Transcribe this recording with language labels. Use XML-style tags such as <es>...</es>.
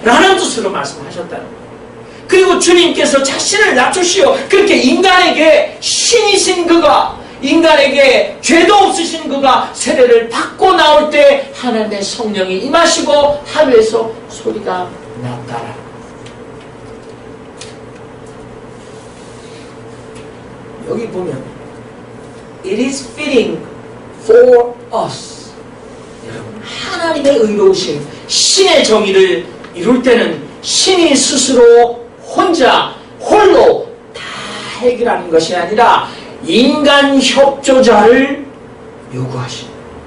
<ko>라는 뜻으로 말씀하셨다는 거예요. 그리고 주님께서 자신을 낮추시어 그렇게 인간에게 신이신 그가, 인간에게 죄도 없으신 그가 세례를 받고 나올 때 하나님의 성령이 임하시고 하늘에서 소리가 났다라. 여기 보면</ko> <en>It is fitting for us.</en> <ko>여러분, 하나님의 의로우심, 신의 정의를 이룰 때는 신이 스스로 혼자 홀로 다 해결하는 것이 아니라 인간 협조자를 요구하십니다.</ko>